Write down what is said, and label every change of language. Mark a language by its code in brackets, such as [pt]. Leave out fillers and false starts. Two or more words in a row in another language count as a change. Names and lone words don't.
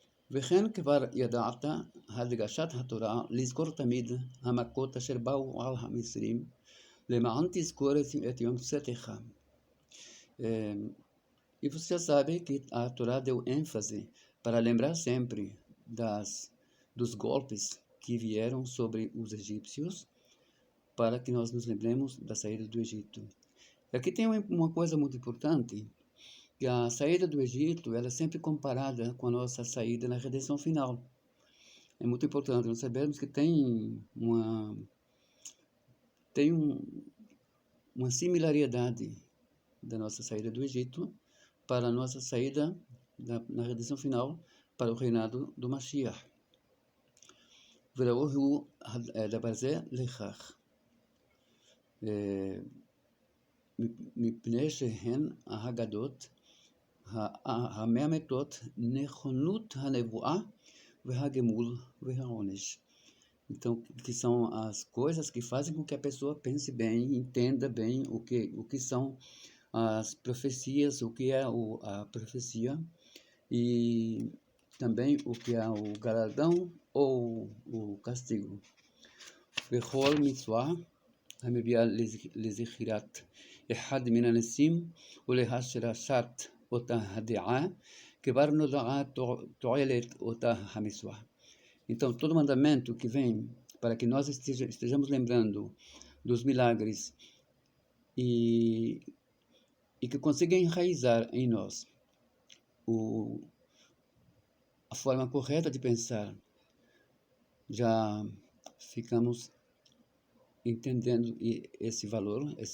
[he] וכן כבר ידעת הדגשת התורה לזכור תמיד המכות אשר באו על המצרים למען תזכור את יום צאתך. [pt] E você sabe que a Torá deu ênfase para lembrar sempre dos golpes que vieram sobre os egípcios, para que nós nos lembremos da saída do Egito. E aqui tem uma coisa muito importante, que a saída do Egito ela é sempre comparada com a nossa saída na redenção final. É muito importante nós sabermos que tem uma similaridade da nossa saída do Egito para a nossa saída na redenção final para o reinado do Mashiach. [he] וראו הוא דבר זה לכך, מפני שהן ההגדות המאמתות נכונות הנבואה והגמול והעונש. [pt] Então, que são as coisas que fazem com que a pessoa pense bem, entenda bem o que são as profecias, o que é a profecia e também o que é o galardão ou o castigo. [he] בכל מצווה המביאה לזכירת אחד מן הנסים ולהשרשת אותה הדעה, כבר נודעה תועלת אותה המצווה. [pt] Então, todo mandamento que vem para que nós estejamos lembrando dos milagres e que consiga enraizar em nós a forma correta de pensar, já ficamos entendendo esse valor,